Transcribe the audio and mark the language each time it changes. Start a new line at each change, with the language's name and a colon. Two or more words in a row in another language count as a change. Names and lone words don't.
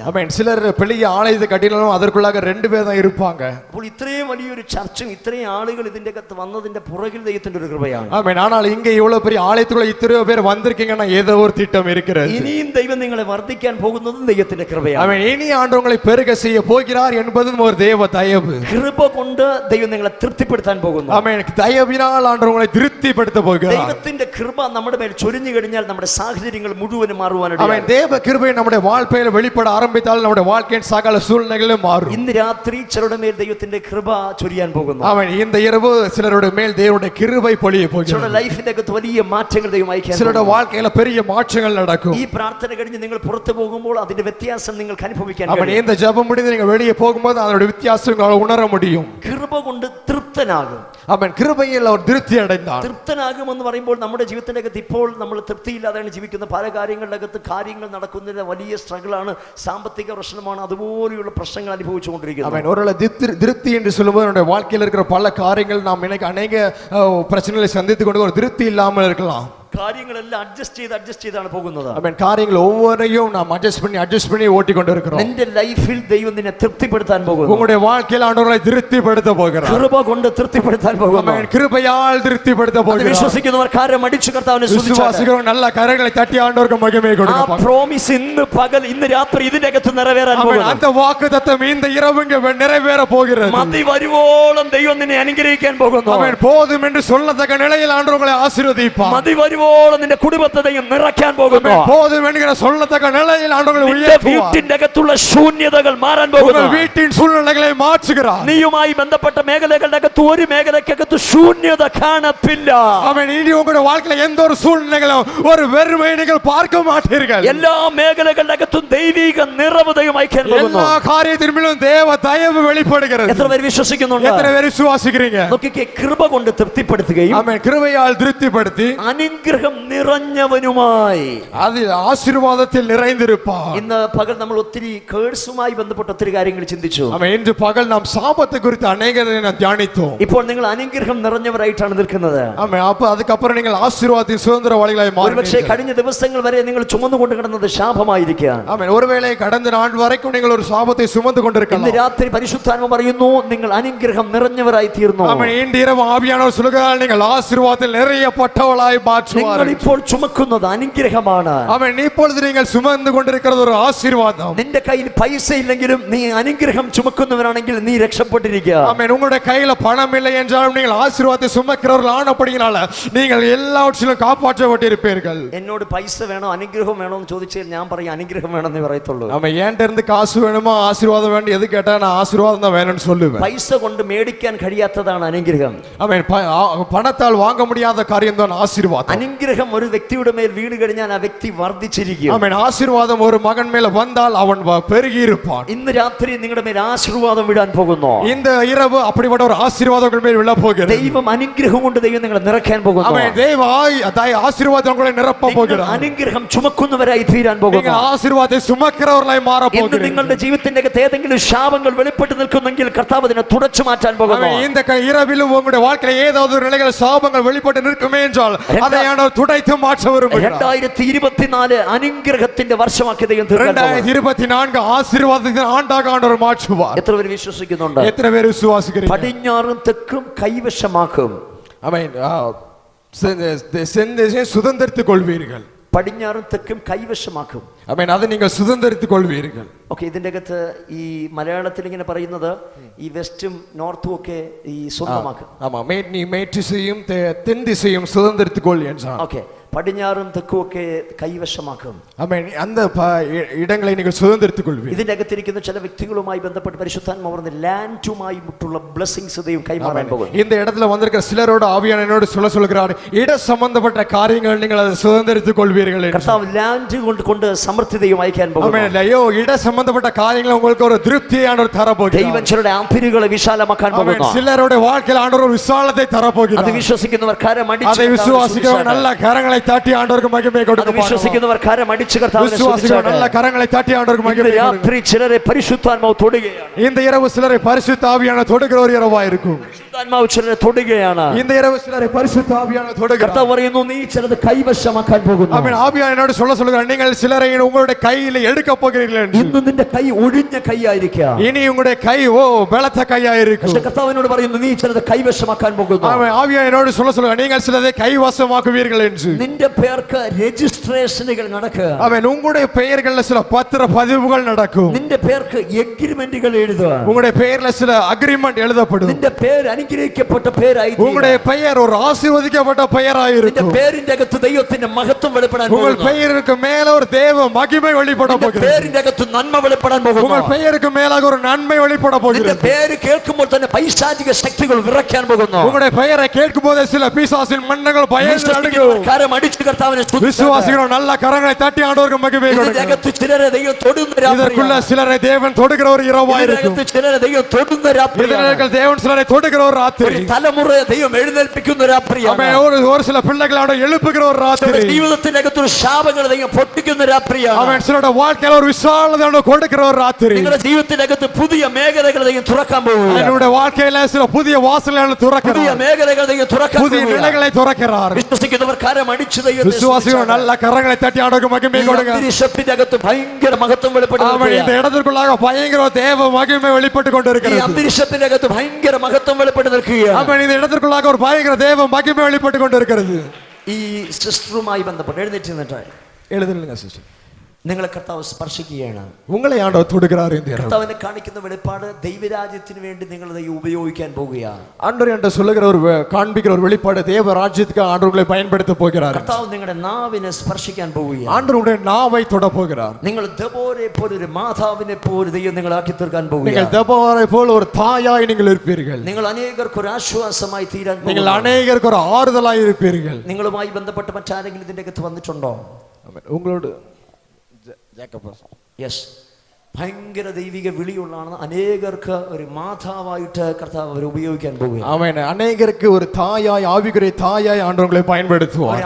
Tamil: ஆமென். சிலர் பெரிய ஆலயத்தை கட்டினாலும் அதற்குள்ளாக 2 பேர் தான் இருப்பாங்க.
Malayalam: അപ്പോൾ ഇത്രയും വലിയൊരു ചർച്ചും ഇത്രയും ആളുകൾ ഇതിന്റെ അകത്ത് വന്നതിന്റെ പുറകിൽ ദൈവത്തിന്റെ ഒരു കൃപയാണ്.
Tamil: ஆமென். ஆனால் இங்க இவ்வளவு பெரிய ஆலயத்துக்குள்ள இத்தனையோ பேர் வந்திருக்கீங்கன்னா ஏதோ ஒரு திட்டம் இருக்கிறது.
Malayalam: ഇനിയും ദൈവം നിങ്ങളെ വർദ്ധിക്കാൻ പോകുന്നതും ദൈവത്തിന്റെ കൃപയാണ്.
Tamil: ஆமென். இனி ஆண்டவர் உங்களை பெருக செய்ய போகிறார் என்பதும் ஒரு தேவ தயவு.
Malayalam: കൃപ കൊണ്ട് ദൈവം നിങ്ങളെ തൃപ്തിപ്പെടുത്താൻ പോകുന്നു.
Tamil: ஆமென். தயவினால் ஆண்டவர் உங்களை திருப்திப்படுத்த போகிறார்.
Malayalam: ദൈവത്തിന്റെ കൃപ നമ്മുടെ മേൽ ചൊരിഞ്ഞു കഴിഞ്ഞാൽ നമ്മുടെ സാഹചര്യങ്ങൾ മുഴുവനും മാറുവാനാണ്.
Tamil: ஆமென். தேவ கிருபை நம்முடைய வாழ்க்கையில் வெளிப்பட ஆரம்பித்தால் நம்முடைய வாழ்க்கையின் சகல சூழ்நிலைகளும் மாறும்.
Malayalam: ഇന്ന് രാത്രി ചിലരുടെ മേൽ ദൈവത്തിന്റെ കൃപ ചൊരിയാൻ പോകുന്നു.
Tamil: ஆமென். இந்த இரவு சிலருடைய மேல் தேவனுடைய கிருபை பொழிய போகிறது.
Malayalam: ചിലരുടെ ലൈഫിന്റെ അകത്ത് വലിയ മാറ്റങ്ങൾ ദൈവം അയക്കാൻ പോകുന്നു.
Tamil: சிலருடைய வாழ்க்கையில பெரிய மாற்றங்கள் நடக்கும்.
Malayalam: ഈ പ്രാർത്ഥന കഴിഞ്ഞ് നിങ്ങൾ പുറത്തു പോകുമ്പോൾ അതിന്റെ വ്യത്യാസം നിങ്ങൾക്ക് അനുഭവിക്കാൻ
Tamil: அவன்
Malayalam: കഴിയും.
Tamil: இந்த ஜெபம் முடிந்து நீங்க வெளியே போகும்போது அதோட வித்தியாசம் உங்களால உணர முடியும்.
Malayalam: കൃപ കൊണ്ട് തൃപ്തനാകും.
Tamil: அவன் கிருபையில் அவர் திருப்தி அடைந்தான்.
Malayalam: തൃപ്തനാകുമെന്ന് പറയുമ്പോൾ നമ്മുടെ ജീവിതത്തിന്റെ അകത്ത് ഇപ്പോൾ നമ്മൾ തൃപ്തിയില്ലാതെയാണ് ജീവിക്കുന്ന. പല കാര്യങ്ങളുടെ അകത്ത് കാര്യങ്ങൾ നടക്കുന്നതിന് വലിയ സ്ട്രഗിളാണ്, സാമ്പത്തിക പ്രശ്നമാണ്, അതുപോലെയുള്ള പ്രശ്നങ്ങൾ അനുഭവിച്ചുകൊണ്ടിരിക്കുന്നത്.
Tamil: அவன் ஒரு திருப்தி என்று சொல்லும்போது நம்முடைய வாழ்க்கையில் இருக்கிற பல காரியங்கள் நாம் இன்னைக்கு அநேக பிரச்சனைகளை சந்தித்துக் கொண்டு ஒரு திருப்தி இல்லாமல் இருக்கலாம்.
Malayalam: കാര്യങ്ങളെല്ലാം അഡ്ജസ്റ്റ് ചെയ്താണ് പോകുന്നത്.
Tamil: அவன் காரியங்கள் ஒவ்வொன்றும் நாம் அட்ஜஸ்ட் பண்ணி ஓடிக்கொண்டிருக்கிறோம்.
Malayalam: നിന്റെ ലൈഫിൽ ദൈവം നിന്നെ തൃപ്തിപ്പെടുത്താൻ പോകുന്നു.
Tamil: உங்களுடைய வாழ்க்கையில் ஆண்டவர் உங்களை திருப்திப்படுத்த போகிறார்.
Malayalam: കൃപ കൊണ്ട് തൃപ്തിപ്പെടുത്താൻ പോകുന്നു.
Tamil: அவன் கிருபையால் திருப்திப்படுத்த போகிறார்.
Malayalam: വിശ്വസിക്കുന്നവർ കരം അടിച്ചു കർത്താവിനെ സ്തുതിച്ചാട്ടെ.
Tamil: விசுவாசிகள் நல்ல கரங்களை தட்டி ஆண்டவருக்கு மகிமையை கொடுக்கணும்.
Malayalam: ആ പ്രോമിസ് ഇന്ന് രാത്രി ഇതിന്റെ അകത്ത് നിറവേറാൻ പോകുന്നു.
Tamil: அந்த வாக்குத்தத்தம் இந்த இரவு இங்கே நிறைவேற போகிறது.
Malayalam: മതി വരുവോളം ദൈവം നിന്നെ അനുഗ്രഹിക്കാൻ പോകുന്നു.
Tamil: அவன் போதும் என்று சொல்லத்தக்க நிலையில் ஆண்டவர் உங்களை ஆசீர்வதிப்பார்.
Malayalam: മതി വരുവോളം മതിയോളം നിന്റെ കുടുംബത്തെ ദൈവം നിറയ്ക്കാൻ പോകുന്നു.
Tamil: போதும் என்கிற சொல்லத்தக்க நிலையில் ஆண்டவரை
Malayalam: നിന്റെ
Tamil: உயர்த்துவார்.
Malayalam: വീട്ടിന്റെ അകത്തുള്ള ശൂന്യതകൾ മാറാൻ പോകുന്നു.
Tamil: உங்கள் வீட்டின் சூழ்நிலைகளை மாற்றுகிறார்.
Malayalam: നീയുമായി ബന്ധപ്പെട്ട മേഖലകളുടെ അകത്ത് ഒരു മേഖലക്കകത്ത് ശൂന്യത കാണത്തില്ല.
Tamil: ஆமென். இனி உங்களுடைய வாழ்க்கையில எந்த ஒரு சூழ்நிலைகளும் ஒரு வெறுமை நீங்கள் பார்க்க மாட்டீர்கள்.
Malayalam: എല്ലാ മേഖലകളുടെ അകത്തും ദൈവിക നിറവ് ദൈവം അയക്കാൻ പോകുന്നു.
Tamil: எல்லா காரியத்திலும் தேவ தயவு வெளிப்படுகிறது.
Malayalam: എത്ര പേര് വിശ്വസിക്കുന്നുണ്ട്?
Tamil: எத்தனை பேர் விசுவாசிக்கிறீங்க?
Malayalam: നോക്കിക്കേ, കൃപ കൊണ്ട് തൃപ്തിപ്പെടുത്തുകയും
Tamil: ஆமென். கிருபையால் திருப்திப்படுத்தி
Malayalam: അനുഗ്രഹം നിറഞ്ഞവനുമായി
Tamil: அதில் ஆசீர்வாதத்தில் நிறைந்திருப்பார்.
Malayalam: ഇന്ന് പകൽ നമ്മൾ ഒത്തിരി കേഴ്സുമായി ബന്ധപ്പെട്ട ഒത്തിരി കാര്യങ്ങൾ ചിന്തിച്ചു.
Tamil: ஆமென். இன்று பகல் நாம் சாபத்தை குறித்து அநேகரை நாம் தியானித்தோம்.
Malayalam: ഇപ്പോൾ നിങ്ങൾ അനുഗ്രഹം നിറഞ്ഞവരായിട്ടാണ് നിൽക്കുന്നത്.
Tamil: ஆமென். அப்ப அதுக்கப்புறம் நீங்கள் ஆசீர்வாதத்தின் சுதந்திரவாளிகளாய்
Malayalam: ഒരുപക്ഷേ
Tamil: மாறுவீர்கள்.
Malayalam: കഴിഞ്ഞ ദിവസങ്ങൾ വരെ നിങ്ങൾ ചുമന്നുകൊണ്ട് കിടന്നത് ശാപമായിരിക്കാം.
Tamil: ஆமென். ஒருவேளை கடந்த நாள் வரைக்கும் நீங்கள் ஒரு சாபத்தை சுமந்து
Malayalam: ഇന്ന്
Tamil: கொண்டிருக்கலாம்.
Malayalam: രാത്രി പരിശുദ്ധാത്മ പറയുന്നു, നിങ്ങൾ അനുഗ്രഹം നിറഞ്ഞവരായി തീർന്നു.
Tamil: ஆமென். இன்று இரவு ஆவியானவர் சொல்கிறார், நீங்கள் ஆசீர்வாதத்தில் நிறையப்பட்டவளாய்
Malayalam: നിങ്ങൾ
Tamil: மாற்றுவார்.
Malayalam: ഇപ്പോൾ ചുമക്കുന്നത് അനുഗ്രഹമാണ്.
Tamil: ஆமென். இப்பொழுது நீங்கள் சுமந்து கொண்டிருக்கிறது ஒரு ஆசீர்வாதம்.
Malayalam: നിന്റെ കയ്യിൽ പൈസ ഇല്ലെങ്കിലും നീ അനുഗ്രഹം ചുമക്കുന്നവരാണെങ്കിൽ നീ രക്ഷപ്പെട്ടിരിക്കുക.
Tamil: ஆமென். உங்களுடைய கையில பணம் இல்லை என்றாலும் நீங்கள் ஆசீர்வாதத்தை சுமக்கிறவர்கள் ஆனபடியினால நீங்கள் எல்லாவற்றிலும் காப்பாற்றப்பட்டிருப்பீர்கள்.
Malayalam: എന്നോട് പൈസ വേണോ അനുഗ്രഹം വേണോ എന്ന് ചോദിച്ചാൽ ഞാൻ പറയും അനുഗ്രഹം വേണമെന്നേ പറയത്തുള്ളൂ.
Tamil: ஆமென். என்கிட்ட இருந்து காசு வேணுமா ஆசீர்வாதம் வேணும் எது கேட்டா நான் ஆசீர்வாதம் தான் வேணும்னு சொல்லுவேன்.
Malayalam: പൈസ കൊണ്ട് മേടിക്കാൻ കഴിയാത്തതാണ് അനുഗ്രഹം.
Tamil: ஆமென். பணத்தால் வாங்க முடியாத காரியம் தான் ஆசீர்வாதம்.
Malayalam: അനുഗ്രഹം ഒരു വ്യക്തിയുടെ മേൽ വീണ് കഴിഞ്ഞാൽ ആ വ്യക്തി വർദ്ധിച്ചിരിക്കും.
Tamil: ஆமென். ஆசீர்வாதம் ஒரு மகன் மேல வந்தால் அவன் பெருகி இருப்பான்.
Malayalam: ഇന്ന് രാത്രി നിങ്ങളുടെ മേൽ ആശീർവാദം വിടാൻ പോകുന്നു.
Tamil: இந்த இரவு அப்படிப்பட்ட ஒரு ஆசீர்வாதம் உங்கள் மேல் விழ போகிறது.
Malayalam: ദൈവം അനുഗ്രഹം കൊണ്ട് ദൈവം നിങ്ങളെ നിറയ്ക്കാൻ പോകുന്നു.
Tamil: ஆமென். தேவ ஆசீர்வாதம் உங்களை நிரப்ப
Malayalam: നിങ്ങൾ
Tamil: போகிறார்.
Malayalam: അനുഗ്രഹം ചുമക്കുന്നവരായി തീരാൻ
Tamil: நீங்கள்
Malayalam: പോകുന്നു.
Tamil: ஆசீர்வாதத்தை சுமக்கிறவர்களாய் மாற
Malayalam: ഇന്ന്
Tamil: போகிறீர்கள்.
Malayalam: നിങ്ങളുടെ ജീവിതത്തിന്റെ അകത്ത് ഏതെങ്കിലും ശാപങ്ങൾ വെളിപ്പെട്ട് നിൽക്കുന്നെങ്കിൽ കർത്താവ് അതിനെ തുടച്ചു മാറ്റാൻ പോകുന്നു.
Tamil: ஆமென். இந்த இரவிலும் உங்களுடைய வாழ்க்கையில ஏதாவது ஒரு நிலைகள் சாபங்கள் வெளிப்பட்டு நிற்குமே என்றால் அதை ஆண்டவர் துடைத்து மாற்ற விரும்புகிறார்.
Malayalam: 2024 അനുഗ്രഹത്തിന്റെ വർഷമാക്കി ദൈവം തീർക്കാൻ പോകുന്നു.
Tamil: 2024 ஆசீர்வாதத்தின் ஆண்டாக ஆண்டவர் மாற்றுவார்.
Malayalam: എത്ര പേര് വിശ്വസിക്കുന്നുണ്ട്?
Tamil: எத்தனை பேர் விசுவாசிக்கிறீங்க?
Malayalam: പടിഞ്ഞാറും തെക്കും കൈവശമാക്കും.
Tamil: ஆமென். செந்தேசம் சுதந்தரித்துக் கொள்வீர்கள்.
Malayalam: പടിഞ്ഞാറും തെക്കും കൈവശമാക്കും.
Tamil: ஆமென். அதை நீங்கள் சுதந்தரித்துக் கொள்வீர்கள்.
Malayalam: ഓക്കെ, ഇതിന്റെ അകത്ത് ഈ മലയാളത്തിൽ ഇങ്ങനെ പറയുന്നത് ഈ വെസ്റ്റും നോർത്തും ഒക്കെ ഈ സ്വന്തമാക്കും.
Tamil: ஆமா, நீ மேற்கு திசையும் தென் திசையும் சுதந்தரித்துக் கொள் என்றான்.
Malayalam: ഓക്കെ, പടിഞ്ഞാറും തെക്കും ഒക്കെ കൈവശമാക്കും.
Tamil: ஆமென். அந்த இடங்களை நீங்கள் சுதந்தரித்துக் கொள்வீர்கள்.
Malayalam: ഇതിന്റെ അകത്തിരിക്കുന്ന ചില വ്യക്തികളുമായി ബന്ധപ്പെട്ട് പരിശുദ്ധാത്മാവ് പറഞ്ഞ ലാൻഡുമായി മുട്ടുള്ള ബ്ലെസ്സിങ്സ് ദൈവം കൈമാറാൻ പോകുന്നു.
Tamil: இந்த இடத்துல வந்திருக்கிற சிலரோட ஆவியான என்னோடு சொல்கிறார், இட சம்பந்தப்பட்ட காரியங்கள் நீங்கள் அதை சுதந்தரித்துக் கொள்வீர்கள்.
Malayalam: കർത്താവ് ലാൻഡ് കൊണ്ട് സമൃദ്ധി ദൈവം അയക്കാൻ പോകുന്നു.
Tamil: ஆமென். ஐயோ, இட சம்பந்தப்பட்ட காரியங்கள் உங்களுக்கு ஒரு திருப்தியை ஆண்டவர் தர போகிறார்.
Malayalam: ദൈവം ചിലരുടെ അതിരുകളെ വിശാലമാക്കാൻ
Tamil: ஆமென்.
Malayalam: പോകുന്നു.
Tamil: சிலரோட வாழ்க்கையில் ஆண்டவர் ஒரு விசாலத்தை தர
Malayalam: അത്
Tamil: போகிறார்.
Malayalam: വിശ്വസിക്കുന്നവർ കരമടിച്ച്
Tamil: அதை விசுவாசிக்கிறவர் நல்ல கரங்களை தட்டி ஆண்டவருக்கு மகிமை
Malayalam: അത്
Tamil: கொடுக்க
Malayalam: വിശ്വസിക്കുന്നവർ കരമടിച്ച് കർത്താവിനെ
Tamil: விசுவாசிக்கிறவர் நல்ல
Malayalam: സ്തുതിച്ചാട്ടെ.
Tamil: கரங்களை தட்டி ஆண்டவருக்கு
Malayalam: ഇന്ന്
Tamil: மகிமை கொடுக்க.
Malayalam: രാത്രി ചിലരെ പരിശുദ്ധാത്മാവ് തൊടുകയാണ്.
Tamil: இந்த இரவு சிலரை பரிசுத்த ஆவியான தொடுகிற ஒரு இரவா இருக்கும்.
Malayalam: പരിശുദ്ധാത്മാവ് ചിലരെ തൊടുകയാണ്.
Tamil: இந்த இரவு சிலரை பரிசுத்த ஆவியான தொடுகிறார்.
Malayalam: കർത്താവ് പറയുന്നു, നീ ചിലത് കൈവശമാക്കാൻ പോകുന്നു.
Tamil: ஆமென். ஆவியான என்னோடு சொல்லுகிறார், நீங்கள் சிலரை உங்களுடைய கையில எடுக்க போகிறீர்கள் என்று.
Malayalam: ഇന്ന് നിന്റെ കൈ ഒഴിഞ്ഞ കൈയായിരിക്കാം.
Tamil: இனி உங்களுடைய கை பலத்த கையா இருக்கும்.
Malayalam: പക്ഷേ കർത്താവിനോട് പറയുന്നു, നീ ചിലത് കൈവശമാക്കാൻ പോകുന്നു.
Tamil: ஆமென். ஆவியான என்னோடு சொல்லுகிறார், நீங்கள் சிலதை கைவசமாக்குவீர்கள் என்று.
Malayalam: നിന്റെ പേർക്ക് രജിസ്ട്രേഷനുകൾ നടക്കുക.
Tamil: ஆமென். உங்களுடைய பெயர்கள்ல சில பத்திர பதிவுகள் நடக்கும்.
Malayalam: നിന്റെ പേർക്ക് എഗ്രിമെന്റുകൾ എഴുതുക.
Tamil: உங்களுடைய பெயர்ல சில அக்ரிமெண்ட் எழுதப்படும்.
Malayalam: നിന്റെ പേര് അനുഗ്രഹിക്കപ്പെട്ട പേരായി തീരും.
Tamil: உங்களுடைய பெயர் ஒரு ஆசீர்வதிக்கப்பட்ட பெயராய்
Malayalam: നിന്റെ
Tamil: இருக்கும்.
Malayalam: പേരിന്റെ അകത്ത് ദൈവത്തിന്റെ മഹത്വം വെളിപ്പെടാൻ
Tamil: உங்கள்
Malayalam: പോകുന്നു.
Tamil: பெயருக்கு மேல ஒரு தேவ மகிமை வெளிப்பட
Malayalam: നിന്റെ
Tamil: போகிறது.
Malayalam: പേരിന്റെ അകത്ത് നന്മ വെളിപ്പെടാൻ പോകുന്നു.
Tamil: உங்கள் பெயருக்கு மேலாக ஒரு நன்மை வெளிப்பட
Malayalam: നിന്റെ
Tamil: போகிறது.
Malayalam: പേര് കേൾക്കുമ്പോൾ തന്നെ പൈശാചിക ശക്തികൾ വിറയ്ക്കാൻ പോകുന്നു.
Tamil: உங்களுடைய பெயரை கேட்கும் போதே சில பிசாசின் மன்னங்கள் பயந்து நடுங்கும்.
Malayalam: കരം അടിച്ച് കർത്താവിനെ സ്തുതിച്ചാട്ടെ.
Tamil: விசுவாசிகள் நல்ல கரங்களை தட்டி ஆண்டவருக்கு மகிமை
Malayalam: ഇതിന്റെ
Tamil: கொடுங்க.
Malayalam: അകത്ത് ചിലരെ ദൈവം തൊടുന്ന
Tamil: இதற்குள்ள
Malayalam: രാത്രിയാണ്.
Tamil: சிலரை தேவன் தொடுகிற ஒரு இரவா
Malayalam: ഇതിന്റെ
Tamil: இருக்கும்.
Malayalam: അകത്ത് ചിലരെ ദൈവം തൊടുന്ന രാത്രിയാണ്.
Tamil: இதற்கு தேவன் சிலரை தொடுகிற ஒரு
Malayalam: ഒരു
Tamil: ராத்திரி.
Malayalam: തലമുറയെ ദൈവം എഴുന്നേൽപ്പിക്കുന്ന രാത്രിയാണ്.
Tamil: ஆமென். ஒரு சில பிள்ளைகளோட எழுப்புகிற ஒரு ராத்திரி.
Malayalam: ജീവിതത്തിന്റെ അകത്തൊരു ശാപങ്ങൾ ദൈവം പൊട്ടിക്കുന്ന രാത്രിയാണ്.
Tamil: அவன் சிலரோட வாழ்க்கையில ஒரு விசாலத்தை கொடுக்கிற ஒரு ராத்திரி.
Malayalam: നിങ്ങളുടെ ജീവിതത്തിന്റെ അകത്ത് പുതിയ മേഖലകൾ ദൈവം തുറക്കാൻ പോകുന്നു.
Tamil: என்னுடைய வாழ்க்கையில சில புதிய வாசல்களை
Malayalam: പുതിയ
Tamil: തുറக்கிறார்.
Malayalam: മേഖലകൾ ദൈവം തുറക്കാൻ
Tamil: புதிய
Malayalam: പോകുന്നു.
Tamil: நிலைகளை துறக்கிறார்.
Malayalam: വിശ്വസിക്കുന്നവർ കരം അടിച്ച് ദൈവത്തെ
Tamil: விசுவாசிகள் நல்ல கரங்களை தட்டி ஆண்டவருக்கு மகிமை கொடுங்க.
Malayalam: അന്തരീക്ഷത്തിന്റെ അകത്ത് ഭയങ്കര മഹത്വം വെളിപ്പെടുന്നു.
Tamil: அவன் இந்த இடத்திற்குள்ளாக பயங்கர தேவ மகிமை வெளிப்பட்டு
Malayalam: ഈ
Tamil: கொண்டிருக்கிறது.
Malayalam: അന്തരീക്ഷത്തിന്റെ അകത്ത് ഭയങ്കര മഹത്വം വെളിപ്പെട്ട് നിൽക്കുകയാണ്.
Tamil: அவன் இந்த இடத்திற்குள்ளாக ஒரு பயங்கர தேவ மகிமை வெளிப்பட்டு கொண்டிருக்கிறது.
Malayalam: ഈ സിസ്റ്ററുമായി ബന്ധപ്പെട്ട് എഴുന്നേറ്റ് നിന്നിട്ട്
Tamil: எழுதுங்க சிஸ்டர்.
Malayalam: നിങ്ങളെ കർത്താവ് സ്പർശിക്കുകയാണ്.
Tamil: உங்களை ஆண்டவர் தொடுகிறார் இந்த இரவு.
Malayalam: കർത്താവിനെ കാണിക്കുന്ന വെളിപ്പാട് ദൈവരാജ്യത്തിന് വേണ്ടി നിങ്ങൾ ഉപയോഗിക്കാൻ പോകുകയാണ്.
Tamil: ஆண்டவர் என்று சொல்லுகிற ஒரு காண்பிக்கிற ஒரு வெளிப்பாடு தேவ ராஜ்யத்துக்கு ஆண்டவர் உங்களை பயன்படுத்த போகிறார்.
Malayalam: കർത്താവ് നിങ്ങളുടെ നാവിനെ സ്പർശിക്കാൻ പോവുകയാണ്.
Tamil: ஆண்டவர் உங்களுடைய நாவை தொட போகிறார்.
Malayalam: നിങ്ങൾ ദെബോരെ പോലെ ഒരു മാതാവിനെ പോലെ ദൈവം നിങ്ങളെ ആക്കി തീർക്കാൻ
Tamil: நீங்கள்
Malayalam: പോവുകയാണ്.
Tamil: தெபோரை போல ஒரு தாயாய் நீங்கள் இருப்பீர்கள்.
Malayalam: നിങ്ങൾ അനേകർക്ക് ഒരു ആശ്വാസമായി തീരാൻ
Tamil: நீங்கள்
Malayalam: പോകുന്നു.
Tamil: அநேகருக்கு ஒரு ஆறுதலாய் இருப்பீர்கள்.
Malayalam: നിങ്ങളുമായി ബന്ധപ്പെട്ട് മറ്റാരെങ്കിലും ഇതിന്റെ അകത്ത് വന്നിട്ടുണ്ടോ?
Tamil: உங்களோடு
Malayalam: യെസ്, ഭയങ്കര ദൈവിക വിളിയുള്ളതാണ്. അനേകർക്ക് ഒരു മാതാവായിട്ട് കർത്താവ് അവർ ഉപയോഗിക്കാൻ പോകുകയാണ്.
Tamil: ஆமென். அநேகருக்கு ஒரு தாயாய் ஆவிக்குரிய தாயாய் ஆண்டவர் உங்களை பயன்படுத்துவார்.